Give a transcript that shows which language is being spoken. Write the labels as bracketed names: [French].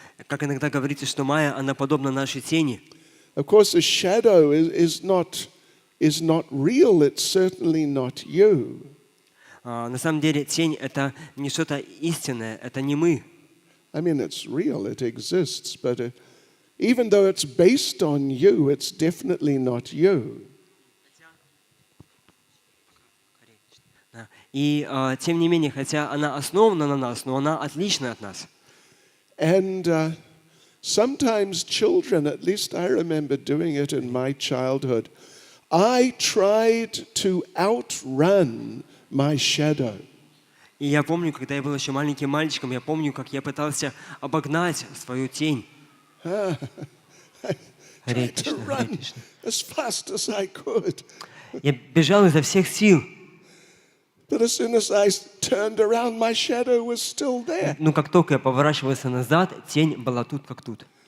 [Russian] Как иногда говорится, что Майя, она подобна нашей тени. [English] Of course, a shadow is not real. It's certainly not you. [Russian] На самом деле, тень — это не что-то истинное, это не мы. [English] I mean, it's real. It exists, but even though it's based on you, it's definitely not you. [Russian] И тем не менее, хотя она основана на нас, но она отлична от нас. [English] And sometimes children, at least I remember doing it in my childhood, I tried to outrun my shadow. [Russian] И я помню, когда я был еще маленьким мальчиком, я помню, как я пытался обогнать свою тень. [English] I tried to run as fast as I could. [Russian] Я бежал изо всех сил. [English] But as soon as I turned around, my shadow was still there. [Russian] Но как только я поворачивался назад, тень была тут как тут.